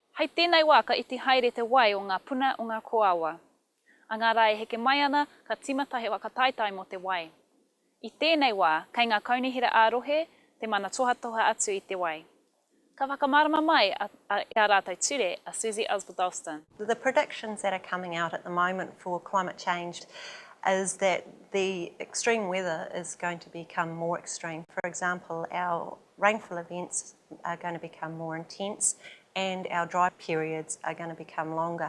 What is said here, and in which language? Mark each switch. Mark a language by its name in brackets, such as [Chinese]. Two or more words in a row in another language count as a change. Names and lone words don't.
[Māori] Hei tēnei wā ka iti haere te wai o ngā puna o ngā koawa. A ngā rai heke mai ana ka timata he wakataitai mo te wai. I tēnei wā, kei ngā kaunihira ārohe, te mana tohatoha atu i te wai. Ka whakamārama mai i a rātou ture, a Susie Oswald-Dalston. [English] The predictions that are coming out at the moment for climate change is that the extreme weather is going to become more extreme. For example, our rainfall events are going to become more intense and our dry periods are going to become longer.